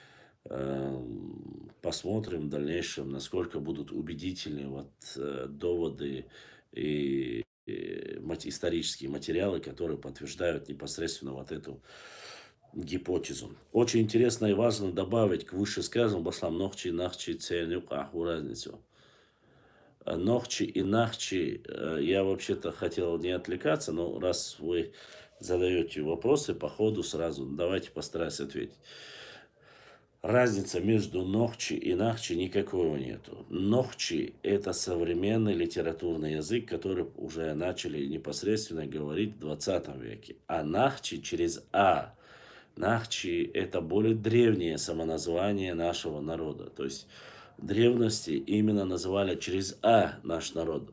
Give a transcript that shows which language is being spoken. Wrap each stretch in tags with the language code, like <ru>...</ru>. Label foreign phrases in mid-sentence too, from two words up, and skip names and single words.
<ru>Посмотрим в дальнейшем, насколько будут убедительны доводы и исторические материалы, которые подтверждают непосредственно вот эту гипотезу. Очень интересно и важно добавить к вышесказанному</ru> <ce>баслам нохчи, нахчи, ценюк, аху</ce> <ru>разницу. Нохчи и нахчи, я вообще-то хотел не отвлекаться, но раз вы задаете вопросы по ходу сразу, давайте постараюсь ответить. Разница между нохчи и нахчи никакого нету. Нохчи – это современный литературный язык, который уже начали непосредственно говорить в 20 веке. А нахчи через А. Нахчи – это более древнее самоназвание нашего народа. То есть в древности именно называли через А наш народ.</ru>